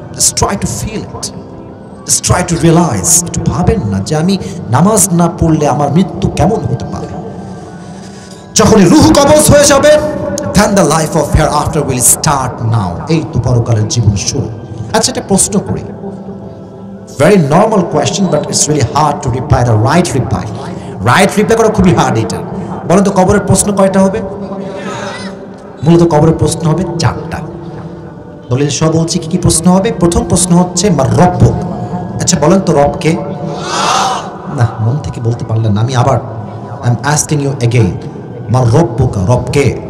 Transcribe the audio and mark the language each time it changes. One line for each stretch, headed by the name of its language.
English: Just try to feel it, just try to realise.
Bangla: একটু ভাবেন না যে আমি নামাজ না পড়লে আমার মৃত্যু কেমন হতে পারে। যখন রূহ কবজ হয়ে যাবে,
English: then the life of hereafter will start now।
Bangla: এই তো পরকালের জীবন শুরু। আচ্ছা, একটা প্রশ্ন করি,
English: very normal question, but it's really hard to reply the right reply.
Bangla: Right reply করা খুবই হার্ড এটা। বলেন তো কবরের প্রশ্ন কয়টা হবে? মূলত কবরের প্রশ্ন হবে 4টা। দলিল সহ বলছি কি কি প্রশ্ন হবে। প্রথম প্রশ্ন হচ্ছে
Arabic: মার রব্বুক।
Bangla: আচ্ছা বলেন তো রব কে? না, মন থেকে বলতে পারলেন না। আমি আবার
English: I am asking you again,
Bangla: মার রব্বুক, রব কে?